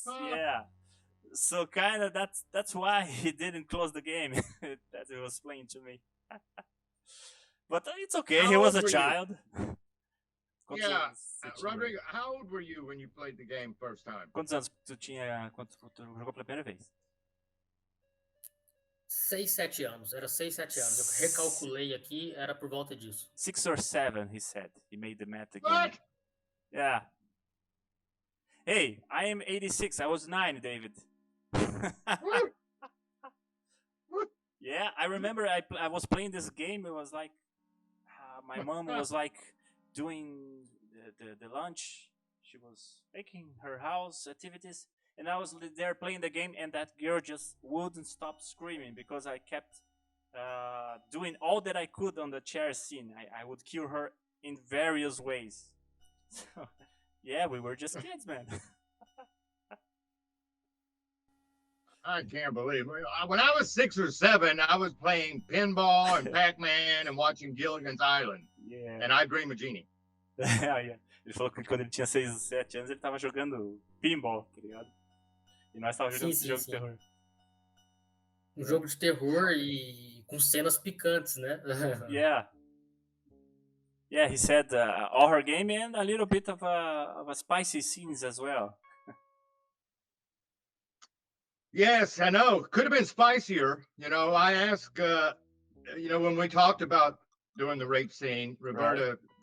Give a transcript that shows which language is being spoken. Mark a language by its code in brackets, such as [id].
[en] Yeah, so kind of that's why he didn't close the game that he was playing to me. But it's okay. How he was a old were child. Yeah, Rodrigo, how old were you when you played the game first time? [pt] Quantos anos tu tinha quando tu jogou pela primeira vez? 6, 7 anos, era 6, 7 anos. Eu recalculei aqui, era por volta disso. [en] 6 or 7, he said. He made the math again. What? Yeah. Hey, I am 86. I was 9, David. Yeah, I remember I was playing this game. It was like my mom was like doing the lunch. She was making her house activities, and I was there playing the game, and that girl just wouldn't stop screaming because I kept doing all that I could on the chair scene. I would kill her in various ways. So, yeah, we were just kids, man. I can't believe it. When I was 6 or 7, I was playing pinball and Pac-Man and watching Gilligan's Island. Yeah. And I Dream of Jeannie. Yeah. [pt] Ele falou que quando ele tinha 6 ou 7 anos, ele tava jogando pinball, tá ligado? E nós tava jogando esse jogo de terror. Um jogo de terror e com cenas picantes, né? [en] Yeah. Yeah, he said horror game and a little bit of a spicy scenes as well. Yes, I know. Could have been spicier. I asked, when we talked about doing the rape scene, Roberta, right.